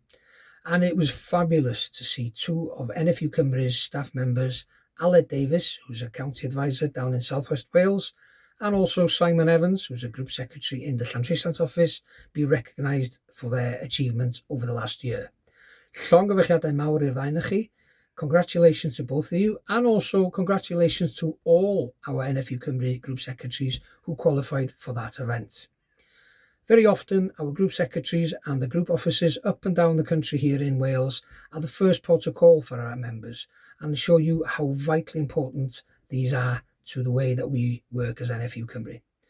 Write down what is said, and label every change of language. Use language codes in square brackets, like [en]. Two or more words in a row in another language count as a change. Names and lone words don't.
[en] And it was fabulous to see two of NFU Cymru's staff members, Aled Davis, who's a county advisor down in South West Wales, and also Simon Evans, who's a group secretary in the Llantrisiant office, be recognised for their achievements over the last year. [cy] Llongyfarchiadau mawr i'r ddau ohonoch chi. [en] Congratulations to both of you, and also congratulations to all our NFU Cymru group secretaries who qualified for that event. Very often, our group secretaries and the group offices up and down the country here in Wales are the first port of call for our members and show you how vitally important these are to the way that we work as NFU Cymru.